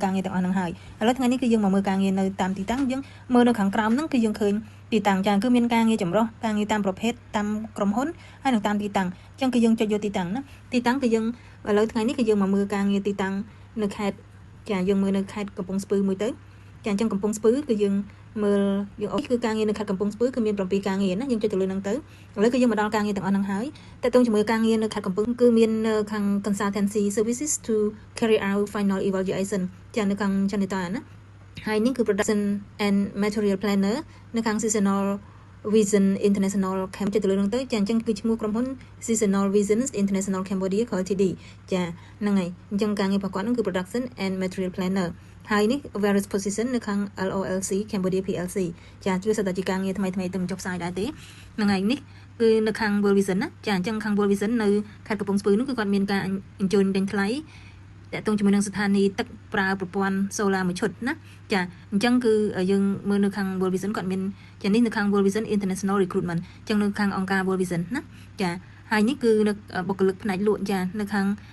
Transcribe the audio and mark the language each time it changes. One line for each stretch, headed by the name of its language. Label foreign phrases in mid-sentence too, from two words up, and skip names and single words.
Khmer: ការងារទាំងអស់ហ្នឹងហើយឥឡូវថ្ងៃនេះគឺយើងមកមើលការងារនៅតាមទីតាំងយើងមើលនៅខាងក្រោមហ្នឹងគឺយើងឃើញទីតាំងចាគឺមានការងារចម្រោះការងារតាមប្រភេទតាមក្រុមហ៊ុនហើយនឹងតាមទីតាំងអញ្ចឹងគឺយើងចុចយកទីតាំងណាទីតាំងគឺយើងឥឡូវថ្ងៃនេះគឺយើងមកមើលការងារទីតាំងនៅខេត្តចាយើងមើលនៅខេ ត្តកំពង់ស្ពឺមួយទៅចាអញ្ចឹងកំពង់ស្ពឺគឺយើងមើលយើងអូគឺការងារនៅខេត្តកំពង់ស្ពឺគឺមាន7ការងារណាយើងចុចទៅលើហ្នឹងទៅឥឡូវគឺយើងមកដល់ការងារទាំងអស់ហ្នឹងហើយតើតើជាមួយការងារនៅខេត្តកំពង់គឺមានខាង
English: consultancy services to carry out final evaluation
Khmer: ចានៅខាង Janita ណាហើយនេះគឺ
English: production and material planner
Khmer: នៅខាង seasonal Vision International Camp ទៅលើហ្នឹងទៅចាអញ្ចឹងគឺឈ្មោះក្រុមហ៊ុន Seasonal Vision International Cambodia Ltd ចាហ្នឹង ហើយអញ្ចឹងការងាររបស់គាត់ហ្នឹងគឺ
English: Production and Material Planner
Khmer: ហើយនេះ
English: various position
Khmer: នៅខាង LOLC Cambodia PLC ចាជួយសិតតែជាការងារថ្មីៗទៅចុះផ្សាយដែរទេហ្នឹងហើយនេះគឺនៅខាង World Vision ណាចាអញ្ចឹងខាង World Vision នៅខេត្តកំពង់ស្ពឺនោះគឺគាត់មានការអញ្ជើញដេញថ្លៃតើតើជាមួយនឹងស្ថានីយ៍ទឹកប្រើប្រព័ន្ធ solar មួយឈុតណាចាអញ្ចឹងគឺយើងមើលនៅខាង World Vision គាត់មានចានេះនៅខាង World Vision International Recruitment អញ្ចឹងនៅខាងអង្គការ World Vision ណាចាហើយនេះគឺនៅបុគ្គលិកផ្នែកលក់ចានៅខាង